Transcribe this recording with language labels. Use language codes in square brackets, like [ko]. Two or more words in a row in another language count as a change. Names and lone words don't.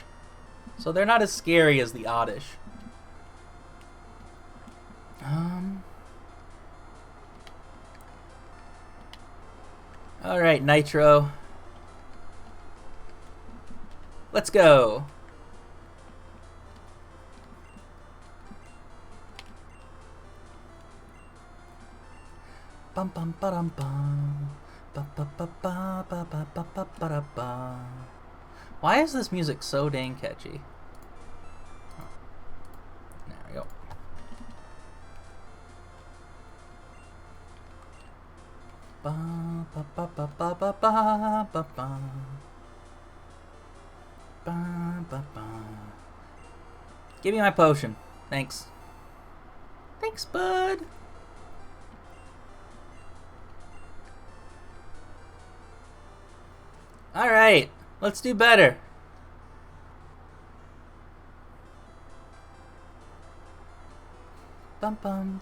[en] So they're not as scary as the Oddish. Alright, Nitro. Let's go. Bum bum ba dum bum. Ba ba ba ba ba ba ba ba ba da ba. Why is this music so dang catchy? There we go. Ba ba ba ba ba ba ba ba ba. Ba ba ba. Give me my potion. Thanks. Thanks, bud. All right, let's do better. Bum bum.